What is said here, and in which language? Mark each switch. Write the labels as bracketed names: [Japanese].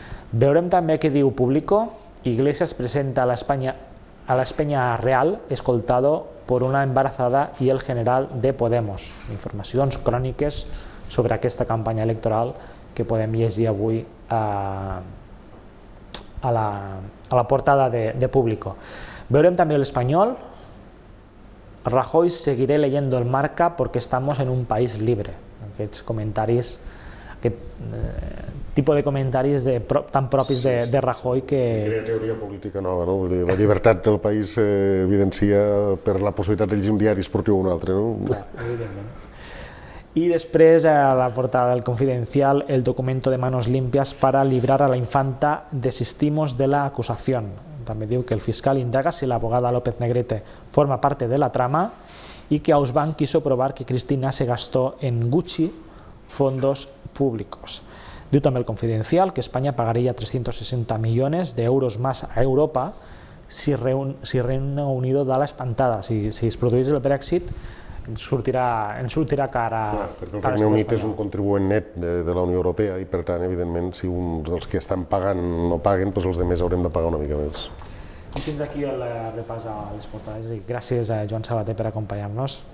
[Catalan] Veurem també què diu Público. [Spanish] Iglesias presenta a la España Real escoltado por una embarazada y el general de Podemos. [Catalan] Informacions cròniques sobre aquesta campanya electoral que podem llegir avui a la portada de Público. Veurem també l'Espanyol. [Spanish] Rajoy seguiré leyendo el Marca porque estamos en un país libre. [Catalan] Aquests comentaris, aquest tipus de comentaris tan propis de Rajoy que... Crea teoria política nova, no? La llibertat del país evidencia per la possibilitat d'ells un diari esportiu o un altre, no? Clar, evidentment. [Spanish] Y después a la portada del Confidencial, el documento de manos limpias para librar a la infanta, desistimos de la acusación. [Catalan] També diu que [Spanish] el fiscal indaga si la abogada López Negrete forma parte de la trama y que Ausbank quiso probar que Cristina se gastó en Gucci fondos públicos. [Catalan] Diu també [Spanish] el Confidencial que España pagaría 360 millones de euros más a Europa si Reino Unido da la espantada. [Catalan] Si es produeix el Brexit, ens sortirà cara. Perquè el Regne Unit és un contribuent net de la Unió Europea i, per tant, evidentment, si uns dels que estan pagant no paguen, doncs els altres haurem de pagar una mica més. I fins aquí el repàs a les portades. Gràcies a Joan Sabater per acompanyar-nos,